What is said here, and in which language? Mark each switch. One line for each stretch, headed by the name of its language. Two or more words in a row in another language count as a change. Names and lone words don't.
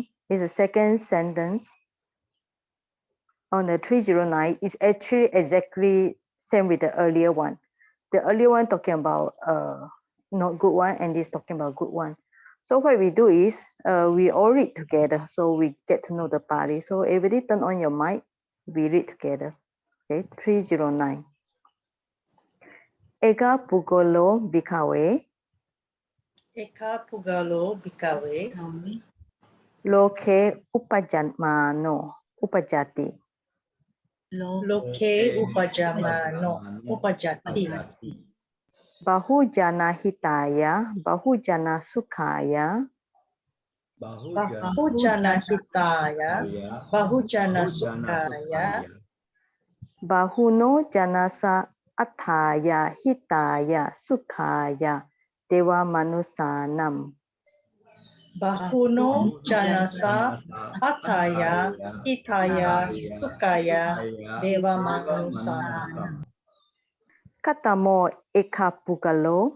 English: It's the second sentence on the 309. It's actually exactly same with the earlier one. The earlier one talking about not good one, and this talking about good one. So what we do is we all read together, so we get to know the party. So everybody turn on your mic, we read together.
Pali: Okay, 309. Eka pugolo bikawe, Eka pugalo bikawe. loke upajamano, upajati. Loke upajamano upajati. Bahujana hitaya, bahujana sukhaya, Bahujana hitaya, bahujana sukaya, bahuno janasa athaya hitaya sukhaya dewa manusanam. bahuno janasa ataya hitaya sukaya deva manusana. Katamo ekapugalo,